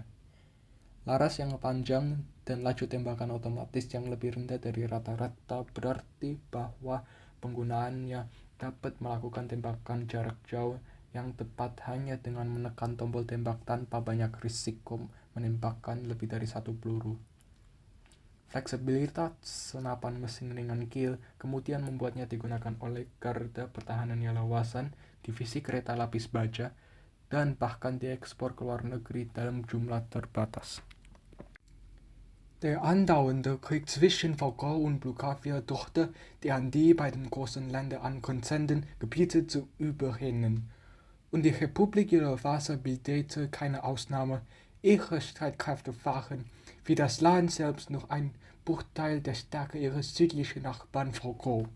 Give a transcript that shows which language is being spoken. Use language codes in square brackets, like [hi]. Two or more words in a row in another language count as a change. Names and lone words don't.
[id] Laras yang panjang dan laju tembakan otomatis yang lebih rendah dari rata-rata berarti bahwa penggunaannya dapat melakukan tembakan jarak jauh yang tepat hanya dengan menekan tombol tembak tanpa banyak risiko menembakkan lebih dari satu peluru. Fleksibilitas senapan mesin ringan Keel kemudian membuatnya digunakan oleh Garda Pertahanan Yelawasan, divisi kereta lapis baja, dan bahkan diekspor ke luar negeri dalam jumlah terbatas. [de] Der andauernde Krieg zwischen Vagre und Blue-Kafia drohte, die an die beiden großen Länder angrenzenden Gebiete zu überrennen. Und die Republik Yelawasa bildete keine Ausnahme. Ihre Streitkräfte waren, wie das Land selbst, nur ein Bruchteil der Stärke ihres südlichen Nachbarn Vagre.